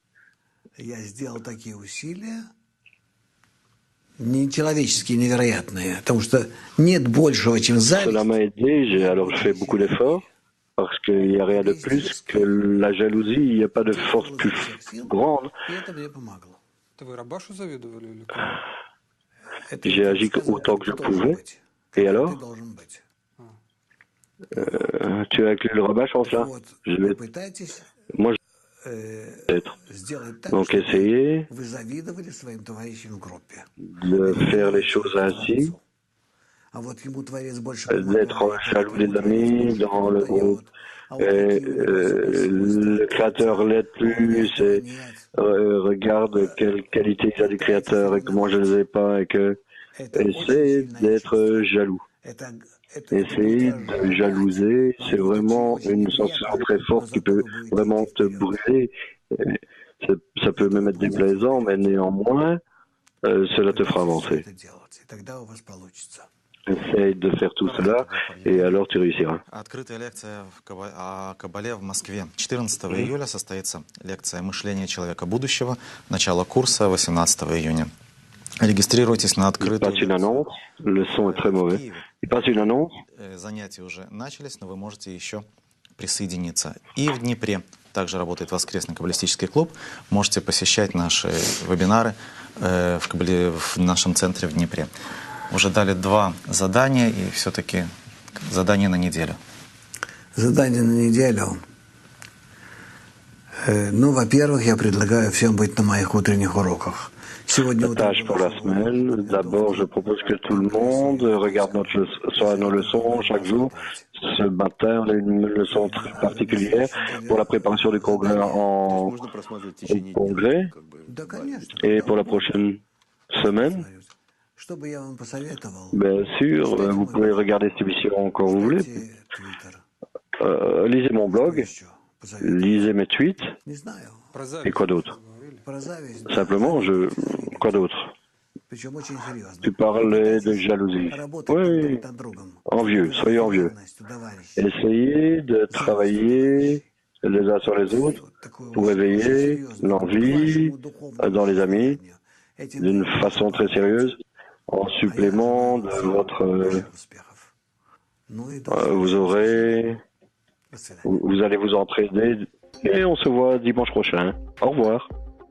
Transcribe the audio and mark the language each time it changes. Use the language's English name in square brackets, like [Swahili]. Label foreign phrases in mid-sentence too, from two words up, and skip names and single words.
[French] Cela m'a aidé, alors je fais beaucoup d'efforts, parce qu'il n'y a rien de plus que la jalousie, il n'y a pas de force plus grande. J'ai agi autant que je pouvais. Et alors? Tu as inclus le Rabachoff là? [Russian] Вот, [French] Je vais, [Russian] попытайтесь [French] moi, je vais être. [Russian] сделать так, [French] Donc, [Russian] чтобы [French] essayez [Russian] вы завидовали своим товарищам в группе. [French] de faire les choses ainsi, [Russian] А вот ему Творец больше помогает, [French] d'être jaloux des [Russian] ему Творец [French] amis [Russian] больше [French] dans le groupe. [Russian] дает, а вот [French] Et, [Russian] такие у него свойства, [French] le créateur l'aide [Russian] а у меня [French] plus [Russian] этого [French] et [Russian] нет. [French] regarde quelle qualité il a du créateur et que moi je ne les ai pas et que [Russian] Это очень [French] essaie [Russian] сильное [French] d'être [Russian] чувство. [French] jaloux. [Russian] Это [French] Essayer [Russian] будет [French] de [Russian] разжигать, [French] jalouser, [Russian] вам [French] c'est [Russian] будет [French] vraiment [Russian] очень [French] une [Russian] неприятно, [French] sensation très [Russian] но [French] forte qui [Russian] зато [French] peut [Russian] вы будете [French] vraiment [Russian] идти [French] te [Russian] вперед. [French] brûler. Ça peut [Russian] Зато [French] même [Russian] вы [French] être [Russian] будете идти [French] déplaisant, mais [Russian] вперед. [French] néanmoins, cela te fera [Russian] Пытайтесь все [French] avancer. [Russian] это делать, и тогда у вас получится. [French] Essaye de faire tout [Russian] Коротко [French] cela, [Russian] тогда по [French] et [Russian] объявлению. [French] alors tu réussiras. [Russian] Открытая лекция о Кабале в Москве. 14 июля состоится лекция «Мышление человека будущего». Начало курса 18 июня. Регистрируйтесь на [French] Il [Russian] открытую [French] passe une [Russian] лекцию [French] annonce, le son est très [Russian] в [French] mauvais. [Russian] Киеве. [French] Il passe une annonce, [Russian] Занятия уже начались, но вы можете еще присоединиться. И в Днепре также работает воскресный каббалистический клуб. Можете посещать наши вебинары в нашем центре в Днепре. Уже дали 2 задания, и все-таки задание на неделю. Задание на неделю. Ну, во-первых, я предлагаю всем быть на моих утренних уроках. Сегодня [French] la [Russian] утром [French] tâche pour la [Russian] был [French] semaine. D'abord, je propose que tout le monde regarde soit nos leçons chaque jour. Ce matin, on a une leçon très particulière pour la préparation du congrès [Russian] То есть можно просматривать в течение дня. [French] congrès. [Russian] Как бы, Да, конечно. [French] Et pour la prochaine semaine, [Russian] Что бы я вам посоветовал? [French] bien sûr, vous pouvez regarder cette émission quand vous voulez. [Russian] Читайте Твиттер. [French] Lisez mon blog, [Russian] Еще посоветую. [French] lisez mes tweets, [Russian] Не знаю. Про [French] et [Russian] зависть [French] quoi d'autre. [Russian] говорили. Про зависть. да, [French] Simplement, [Russian] зависть, [French] quoi d'autre. [Russian] Причем очень серьезно. [French] Tu parlais de [Russian] Попытайтесь [French] jalousie. [Russian] работать [French] Oui, [Russian] друг над другом. [French] envieux, soyez envieux. [Russian] Ревностью, товарищи. [French] Essayez de travailler les uns sur les autres [Russian] Вот такую [French] pour [Russian] очень [French] éveiller [Russian] серьезную [French] l'envie [Russian] вашему духовному [French] dans les amis [Russian] состоянию. Этим [French] d'une [Russian] вы [French] façon très sérieuse, en [Russian] А я [French] supplément [Russian] желаю [French] de [Russian] всем [French] votre... [Russian] больших успехов. Ну и до [French] vous [Russian] следующего [French] aurez... [Russian] До свидания. [French] Vous allez vous entraîner et on se voit dimanche prochain. Au revoir.